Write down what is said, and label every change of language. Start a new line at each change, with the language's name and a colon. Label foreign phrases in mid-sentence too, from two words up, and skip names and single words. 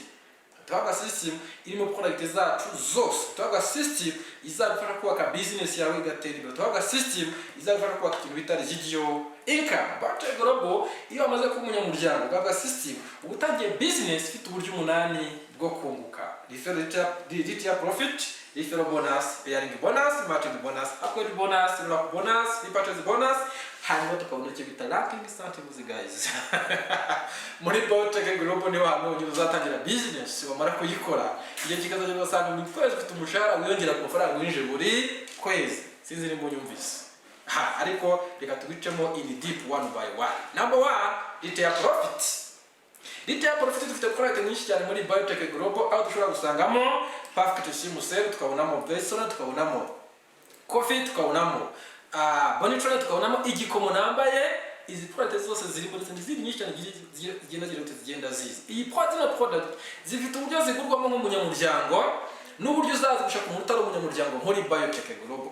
Kinyarwanda: Tuhabwa system irimo product zacu zose. Tuhabwa system izagufasha kubaka business yawe igatera imbere. Tuhabwa system izagufasha kubaka ikintu bita
English: residual income.
Kinyarwanda: BIOTECH GLOBAL iyo amaze kuba umunyamuryango, tuhabwa system ubutangiye business ifite uburyo 8 bwo kunguka.
English: Referral profit, referral bonus, pairing bonus, matching bonus, upgrade bonus, lock bonus, repurchase bonus,
Kinyarwanda: hanyuma tukabona icyo bita
English: ranking incentives guys.
Kinyarwanda: Muri BIOTECH GLOBAL ni wantu uzatangira business wamara kuyikora, igihe kikazaje gusanga mu kwezi ufite umushahara wiyongera ku mafaranga winje buri kwezi. Sinzi nimba unyumvise. Ariko reka tubicemo
English: in deep one by one. Number 1, retail profit. Retail profit
Kinyarwanda: dufite product nyinshi cyane muri BIOTECH GLOBAL, aho dushobora gusangamo
English: perfect sim sale,
Kinyarwanda: tukabonamo BRACELET, tukabonamo coffee, tukabonamo bonitrone, tukabonamo igikomo nambaye. Izi product zose ziri muri zindi nyinshi cyane zigenda ziza. Iyi product zifite uburyo zigurwamo nk'umunyamuryango n'uburyo uzazigusha ku muntu ari umunyamuryango muri BIOTECH GLOBAL.